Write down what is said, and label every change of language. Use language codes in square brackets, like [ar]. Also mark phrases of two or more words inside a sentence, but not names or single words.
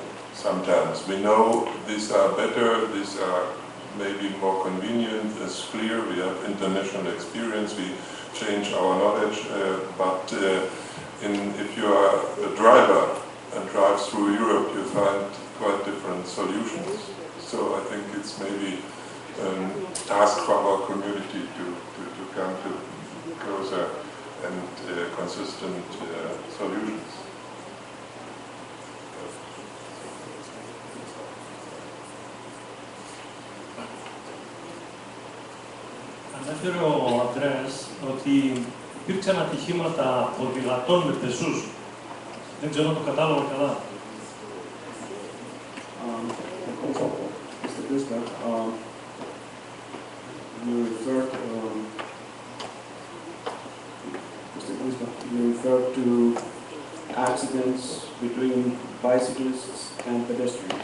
[en] Sometimes we know these are better, these are maybe more convenient, it's clear, we have international experience, we change our knowledge, but if you are a driver and drive through Europe, you find quite different solutions. So I think it's maybe a task for our community to come to closer and consistent solutions. [el] Ανέφερε ο Ανδρέας ότι υπήρξαν ατυχήματα ποδηλατών με πεζούς. Δεν ξέρω αν το κατάλαβα καλά. [en] Mr. Bismarck, you referred to accidents between bicyclists and pedestrians.